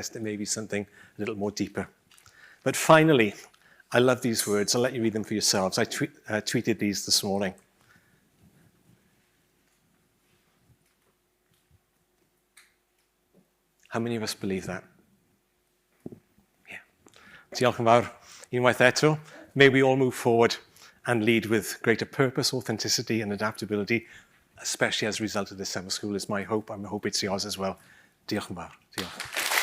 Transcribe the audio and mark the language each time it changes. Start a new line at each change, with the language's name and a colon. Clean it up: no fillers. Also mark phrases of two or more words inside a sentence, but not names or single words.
English: It may be something a little more deeper. But finally, I love these words. I'll let you read them for yourselves. I tweeted these this morning. How many of us believe that? Yeah.
Welsh: Diolch yn fawr. Unwaith eto,
English: may we all move forward and lead with greater purpose, authenticity, and adaptability, especially as a result of this summer school, is my hope. I hope it's yours as well.
Welsh: Diolch yn fawr. Diolch.